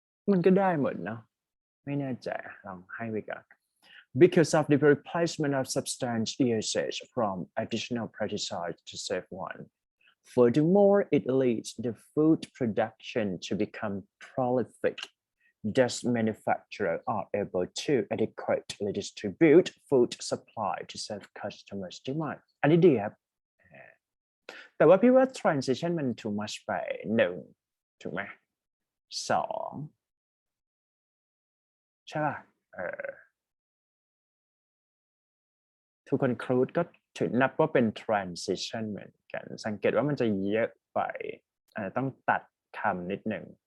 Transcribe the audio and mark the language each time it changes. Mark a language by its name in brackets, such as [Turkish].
[Thai] มันก็ได้หมดเนาะไม่แน่ใจลองให้ไปก่อน [English] because of the replacement of substance usage from additional pesticides to save one. Furthermore, it leads the food production to become prolific. Thus, manufacturers are able to adequately distribute food supply to serve customers' demand. [Thai] อันนี้ดีครับแต่ว่าพี่ว่า transition มัน [English] too much [Thai] ไป1ถูกไหม2ใช่ป่ะ [English] to conclude [Thai] ก็ถือนับว่าเป็น transition เหมือนกันสังเกตว่ามันจะเยอะไปต้องตัดคำนิดหนึ่ง